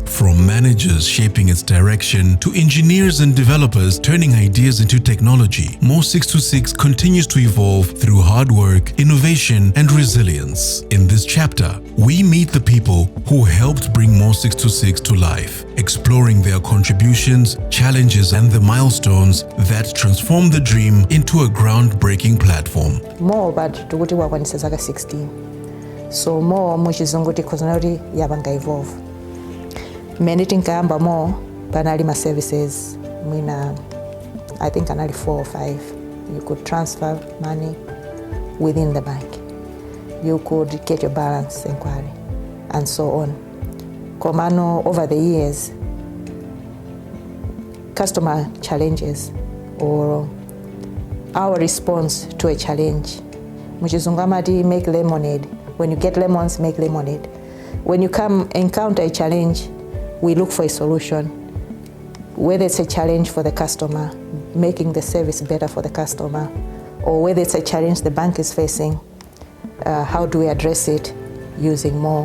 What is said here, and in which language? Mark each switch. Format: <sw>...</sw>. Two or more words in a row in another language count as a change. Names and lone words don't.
<en>From managers shaping its direction to engineers and developers turning ideas into technology, Mo626 continues to evolve through hard work, innovation, and resilience. In this chapter, we meet the people who helped bring Mo626 to life, exploring their contributions, challenges, and the milestones that transformed the dream into a groundbreaking platform.</en> <ny>Mo but tukuti wakwanisa zaka 16. So Mo muchizungu tikhozana kuti yapanga evolve. Mmene tinkayamba Mo panali ma services mwina</ny> <en>I think</en> <ny>anali 4 or 5.</ny> <en>You could transfer money within the bank. You could get your balance inquiry and so on.</en> <ny>Komano</ny> <en>over the years, customer challenges or our response to a challenge.</en> <ny>Muchizungu amati</ny> <en>make lemonade. When you get lemons, make lemonade. When you encounter a challenge, we look for a solution. Whether it's a challenge for the customer, making the service better for the customer, or whether it's a challenge the bank is facing, how do we address it using Mo?</en>